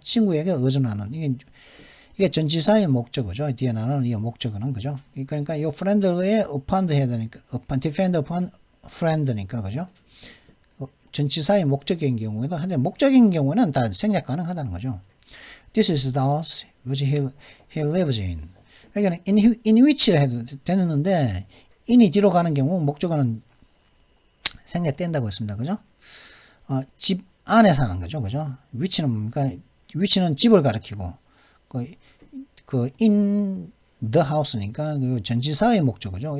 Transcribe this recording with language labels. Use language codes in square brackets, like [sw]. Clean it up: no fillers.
[ko] 친구에게 의존하는. 이게 전치사의 목적어죠. 뒤에 나오는 이 목적어는 그죠? 그러니까 이 friend에 upon 해야 되니까 [en] depend upon friend [ko] 니까 그죠? 전치사의 목적인 경우에도 한데 목적인 경우는 다 생략 가능하다는 거죠. [en] This is the house which he lives in. [ko] 그러니까 in which를 해도 되는데 in이 뒤로 가는 경우 목적어는 생략된다고 했습니다. 그죠? 집 안에 사는 거죠. 그죠? which는 뭡니까? which는 집을 가리키고 그 [en] in the house [ko] 니까 그 전치사의 목적어죠.